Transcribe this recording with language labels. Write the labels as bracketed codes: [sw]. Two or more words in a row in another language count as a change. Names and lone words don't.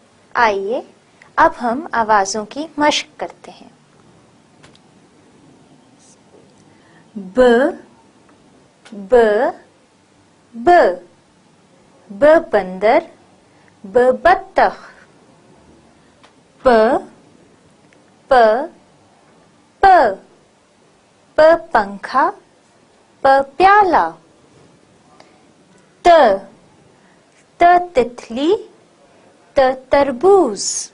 [hi] आइए अब हम आवाजों की मशक करते हैं। ब ब ब ब बंदर, ब बत्तख। प प प प पंखा, प प्याला। त त तितली, त तरबूज।